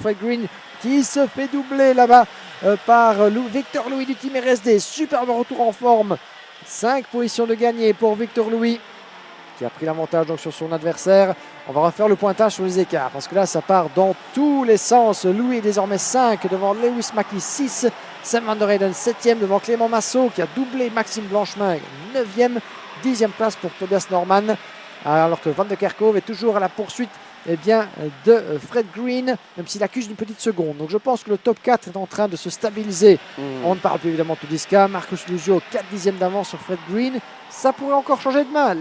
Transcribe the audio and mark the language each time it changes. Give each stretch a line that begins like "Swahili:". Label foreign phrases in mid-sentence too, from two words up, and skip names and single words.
French: Fred Green qui se fait doubler là-bas par Victor Louis du team RSD. Superbe retour en forme. 5 positions de gagné pour Victor Louis. qui a pris l'avantage donc sur son adversaire. On va refaire le pointage sur les écarts parce que là, ça part dans tous les sens. Louis est désormais 5 devant Lewis Mackie 6. Sam Van der Heyden 7e devant Clément Massot qui a doublé Maxime Blanchemin 9e. 10e place pour Tobias Norman. Alors que Van de Kerkhove est toujours à la poursuite de Fred Green, même s'il accuse une petite seconde. Donc je pense que le top 4 est en train de se stabiliser. On ne parle plus évidemment de Tudiska. Marcus Luzio, 4 dixièmes d'avance sur Fred Green. Ça pourrait encore changer de main.